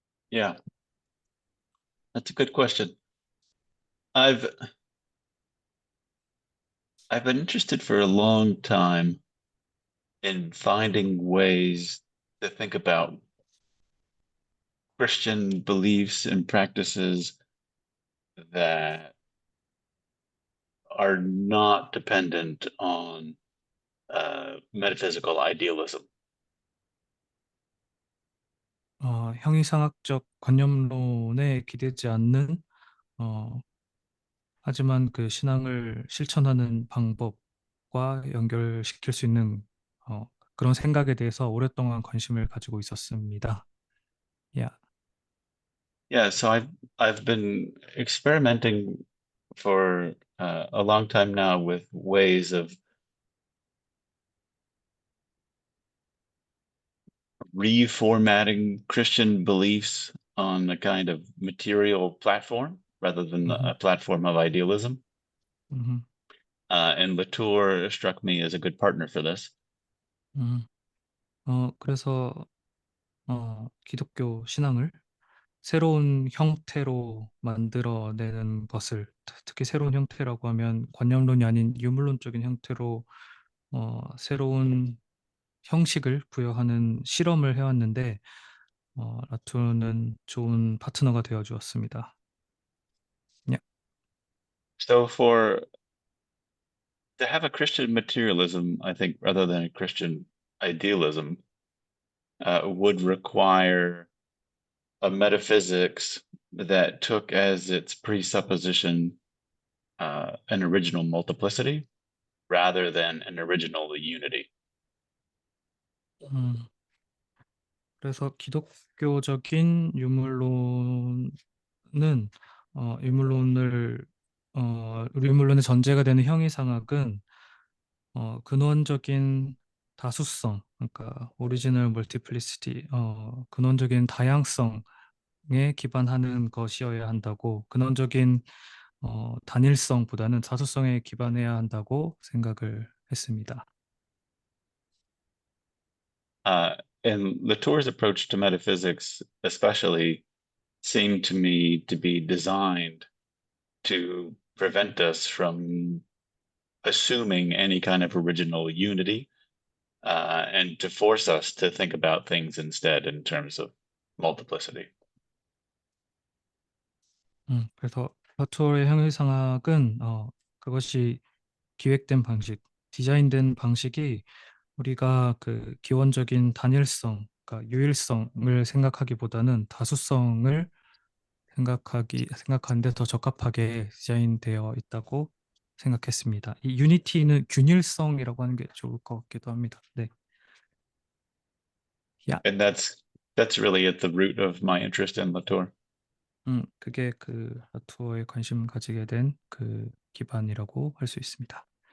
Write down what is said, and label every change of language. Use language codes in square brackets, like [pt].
[en] Yeah, that's a good question. I've been interested for a long time in finding ways to think about Christian beliefs and practices that are not dependent on metaphysical idealism. [ko] 형이상학적 관념론에 기대지 않는 어, 하지만 그 신앙을 실천하는 방법과 연결시킬 수 있는 그런 생각에 대해서 오랫동안 관심을 가지고 있었습니다. Yeah. [en] Yeah, so I've been experimenting for a long time now with ways of reformatting Christian beliefs on a kind of material platform rather than 음흠, a platform of idealism. 음흠, And Latour struck me as a good partner for this. 음. [ko] 그래서 기독교 신앙을 새로운 형태로 만들어내는 것을, 특히 새로운 형태라고 하면 관념론이 아닌 유물론적인 형태로 새로운 형식을 부여하는 실험을 해왔는데, 라투는 좋은 파트너가 되어 주었습니다. 야, [en] So to have a Christian materialism, I think, rather than a Christian idealism, would require a metaphysics that took as its presupposition an original multiplicity rather than an original unity. [ko] 음, 그래서 기독교적인 유물론은 유물론을 유물론의 전제가 되는 형이상학은 근원적인 다수성, 그러니까 오리지널 멀티플리시티, 근원적인 다양성에 기반하는 것이어야 한다고, 근원적인 단일성보다는 다수성에 기반해야 한다고 생각을 했습니다. [en] And Latour's approach to metaphysics, especially, seemed to me to be designed to prevent us from assuming any kind of original unity and to force us to think about things instead in terms of multiplicity. [ko] 그래서 라투어의 형이상학은 그것이 기획된 방식, 디자인된 방식이 우리가 그 기원적인 단일성, 그러니까 유일성을 생각하기보다는 다수성을 생각하는데 더 적합하게 디자인되어 있다고 생각했습니다. 이 유니티는 균일성이라고 하는 게 좋을 것 같기도 합니다. 네. 야, [en] And that's really at the root of my interest in Latour. [ko] 그게 그 라투어에 관심 가지게 된 그 기반이라고 할 수 있습니다.